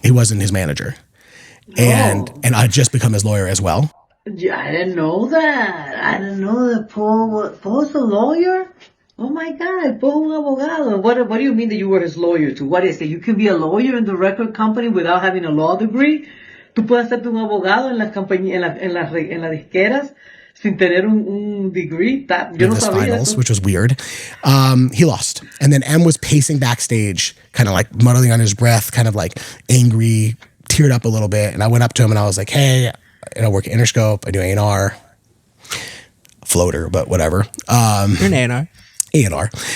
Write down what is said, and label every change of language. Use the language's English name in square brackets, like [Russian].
[English] he wasn't his manager, and I'd just become his lawyer as well. Yeah, I didn't know that. I didn't know that Paul's a lawyer. Oh my God, Paul [Spanish] un abogado. [English] What do you mean that you were his lawyer to? What is it? You can be a lawyer in the record company without having a law degree. [Spanish] Tú puedes hacerte un abogado en las compañías, en las disqueras, sin tener un degree. Yo no sabía [English] finals, [Spanish] eso. [English] which was weird. He lost. And then M was pacing backstage, kind of like muttering on his breath, kind of like angry, teared up a little bit. And I went up to him and I was like, hey, I work at Interscope. I do A&R. Floater, but whatever. You're an A&R. A&R.